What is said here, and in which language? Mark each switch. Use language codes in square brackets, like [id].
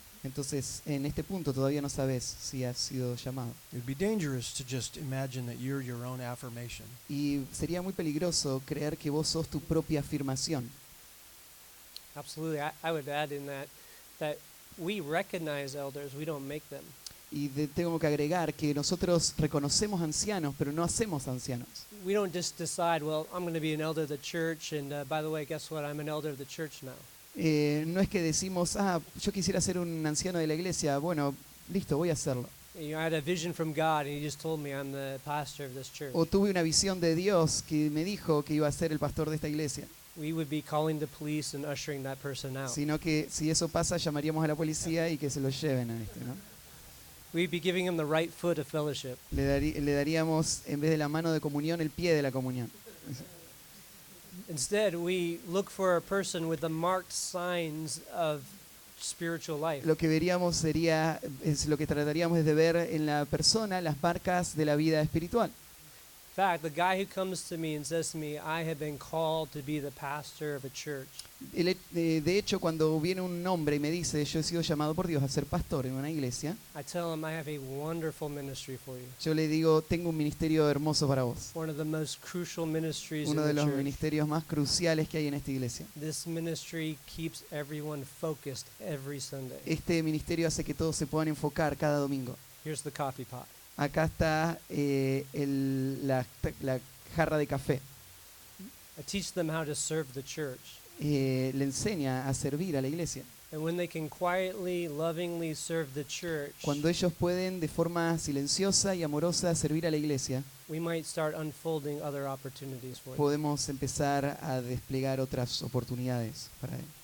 [es] Entonces, en este punto todavía no sabes si has sido llamado. [en] It would be dangerous to just imagine that you're your own affirmation. [es] Y sería muy peligroso creer que vos sos tu propia afirmación. [en] Absolutely. I would add in that we recognize elders, we don't make them. [es] Y tengo que agregar que nosotros reconocemos ancianos, pero no hacemos ancianos. [en] We don't just decide, well, I'm going to be an elder of the church, and by the way, guess what? I'm an elder of the church now. [es] No es que decimos, yo quisiera ser un anciano de la iglesia, bueno, listo, voy a hacerlo. [en] You know, I had a vision from God, and He just told me I'm the pastor of this church. [es] O tuve una visión de Dios que me dijo que iba a ser el pastor de esta iglesia. [en] We would be calling the police and ushering that person out. [es] Sino que si eso pasa, llamaríamos a la policía y que se lo lleven a este, ¿no? [en] We'd be giving him the right foot of fellowship. [es] Le daríamos, en vez de la mano de comunión, el pie de la comunión. [en] Instead, we look for a person with the marked signs of spiritual life. [es] Lo que veríamos lo que trataríamos es de ver en la persona las marcas de la vida espiritual. [en] In fact, the guy who comes to me and says to me, I have been called to be the pastor of a church. [es] De hecho, cuando viene un hombre y me dice, yo he sido llamado por Dios a ser pastor en una iglesia, [en] I tell him I have a wonderful ministry for you. [es] yo le digo, tengo un ministerio hermoso para vos. [en] One of the most crucial ministries [es] Uno [en] in [es] de [en] the [es] los [en] church. [es] ministerios más cruciales que hay en esta iglesia. [en] This ministry keeps everyone focused every Sunday. [es] Este ministerio hace que todos se puedan enfocar cada domingo. [en] Here's the coffee pot. [es] Acá está la jarra de café. [en] I teach them how to serve the church. [es] Le enseña a servir a la iglesia. [en] And when they can quietly, lovingly serve the church, [es] Cuando ellos pueden de forma silenciosa y amorosa servir a la iglesia, [en] we might start unfolding other opportunities for them. [es] podemos empezar a desplegar otras oportunidades para él.